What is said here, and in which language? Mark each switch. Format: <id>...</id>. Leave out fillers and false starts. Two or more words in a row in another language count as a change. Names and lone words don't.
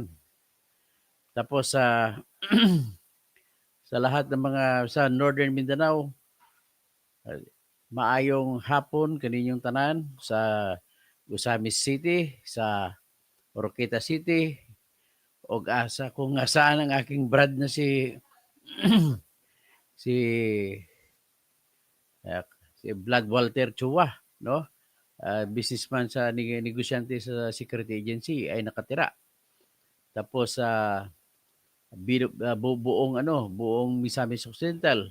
<tl>Tapos sa sa lahat ng mga sa Northern Mindanao, ah,</tl> <ceb>maayong hapon kaninyong tanan</ceb> <tl>sa Gusamis City, sa Oroqueta City,</tl> <ceb>ug asa</ceb> <tl>kung asaan ang aking brad na si si ah, si Vlad Walter Chua, no? Businessman sa negosyante sa</tl> <en>security agency</en> <tl>ay nakatira. Tapos sa buong buong Misamis Occidental.</tl>